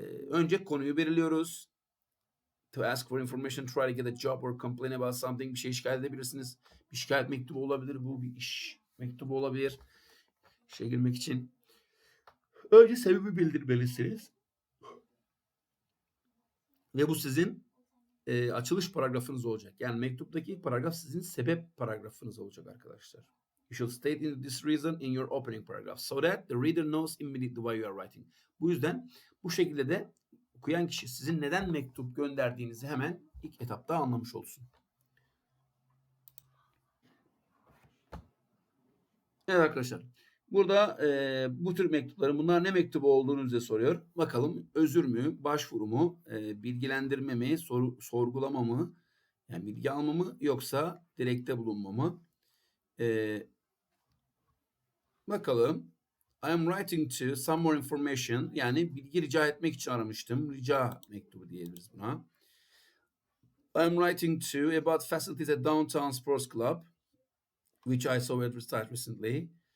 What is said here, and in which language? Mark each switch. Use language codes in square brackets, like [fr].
[tr] Önce konuyu belirliyoruz. [en] To ask for information, try to get a job or complain about something. [tr] Bir şey şikayet edebilirsiniz. Bir şikayet mektubu olabilir. Bu bir iş mektubu olabilir. İşe girmek için. Önce sebebi bildirmelisiniz. Ve bu sizin açılış paragrafınız olacak. Yani mektuptaki ilk paragraf sizin sebep paragrafınız olacak arkadaşlar. [en] You should state this reason in your opening paragraph so that the reader knows immediately why you are writing. [tr] Bu yüzden bu şekilde de okuyan kişi sizin neden mektup gönderdiğinizi hemen ilk etapta anlamış olsun. Evet arkadaşlar. Burada bu tür mektupların bunlar ne mektubu olduğunu bize soruyor. Bakalım özür mü, başvuru mu, bilgilendirme mi, sorgulama mı, yani bilgi alma mı yoksa dilekte bulunma mı? Bakalım. [en] I am writing to some more information. [tr] Yani bilgi rica etmek için aramıştım. Rica mektubu diyebiliriz buna. [en] I am writing to about facilities at Downtown Sports Club, which I saw advertised recently.